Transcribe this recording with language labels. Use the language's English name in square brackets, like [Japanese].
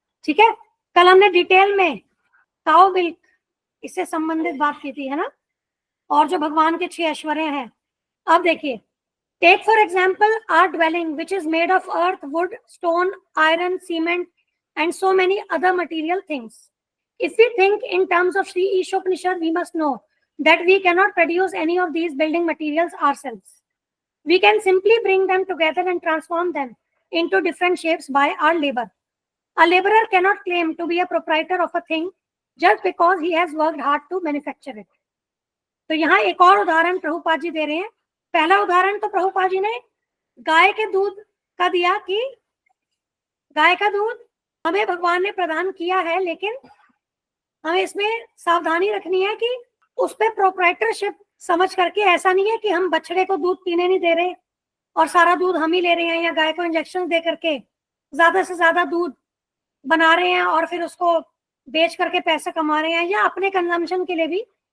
[Hindi] ठीक है, कल हमने डिटेल में काउ मिल्क इससे संबंधित बात की थी, है ना, और जो भगवान के 6 ऐश्वर्य हैं। अब देखिए, [English] Take for example our dwelling which is made of earth, wood, stone, iron, cement and so many other material things. If we think in terms of Sri Ishopanishad, we must know that we cannot produce any of these building materials ourselves. We can simply bring them together and transform them into different shapes by our labor. A laborer cannot claim to be a proprietor of a thing just because he has worked hard to manufacture it. [Hindi] तो यहाँ एक और उदाहरण प्रभुपाद जी दे रहे हैं। पहला उदाहरण तो प्रभुपाद जी ने गाय के दूध का दिया कि गाय का दूध हमें भगवान ने प्रदान किया है, लेकिन हमें इसमें सावधानी रखनी है कि उस पर प्रोप्राइटरशिप समझ करके, ऐसा नहीं है कि हम बछड़े को दूध पीने नहीं दे रहे और सारा दूध हम ही ले रहे हैं, या गाय को इंजेक्शन दे करके ज्यादा से ज्यादा दूध बना रहे हैं और फिर उसको बेच करके पैसे कमा रहे हैं, या अपने कंजम्पशन के लिए भी।